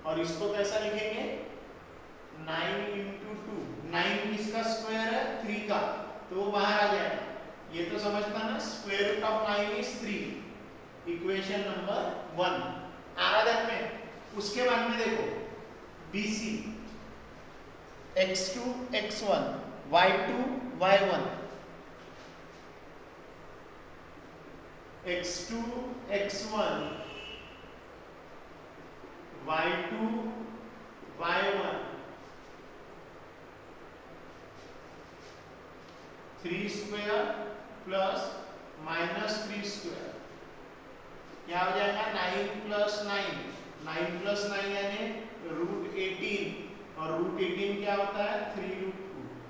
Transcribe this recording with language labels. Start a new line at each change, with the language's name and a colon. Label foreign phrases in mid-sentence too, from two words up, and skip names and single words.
Hindi: और इसको कैसा लिखेंगे 9 इंटू 2। 9 किसका स्क्वायर है 3 का, तो वो बाहर आ जाएगा। ये तो समझता ना,
English: square root of 9 is 3. equation number 1
Hindi: आराधन में। उसके बाद में देखो BC x2 x1 y2 y1,
English: x2 x1 y2 y1 3 square plus minus 3 square
Hindi: क्या हो जाएगा
English: 9 plus 9.
Hindi: 9 प्लस 9 यानी रूट 18 और रूट 18 क्या होता है 3 रूट 2।